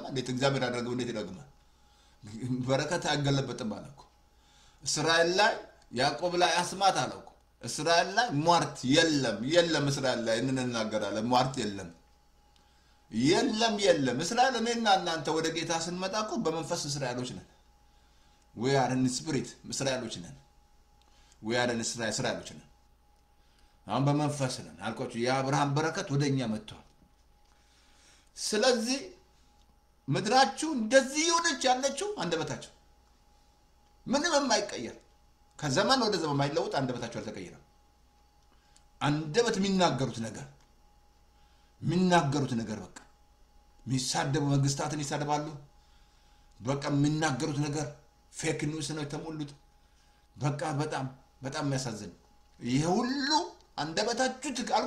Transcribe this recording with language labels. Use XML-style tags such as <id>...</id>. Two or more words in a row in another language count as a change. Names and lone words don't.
<am>እንዴት እግዚአብሔር ያደረገው እንዴት ይረግማል? በረከት አይገለበጥም አለ እኮ። እስራኤል ላይ ያዕቆብ ላይ አስማት አለው እኮ። እስራኤል ላይ ሟርት የለም እስራኤል ላይ እንናገራለን። ሟርት የለም እስራኤል እኔና እናንተ ወደ ጌታ ስንመጣ እኮ በመንፈስ እስራኤሎች ነን።</am> <en>we are in spirit</en> <am>እስራኤሎች ነን።</am> <en>we are in</en> <am>እስራኤሎች ነን። አሁን በመንፈስ ነን አልኳችሁ። የአብርሃም በረከት ወደኛ መጥቷል። ስለዚህ ምድራችሁ እንደዚህ ይሆነች ያለችው አንደበታችሁ ምንም የማይቀየር ከዘመን ወደ ዘመን የማይለወጥ አንደበታችሁ አልተቀየረም። አንደበት የሚናገሩት ነገር በቃ የሚሳደቡ መንግስታትን ይሳደባሉ። በቃ የሚናገሩት ነገር</am> <en>fake news</en> <am>ነው የተሞሉት። በቃ በጣም የሚያሳዝን ይሄ ሁሉ አንደበታችሁ ትክክል</am>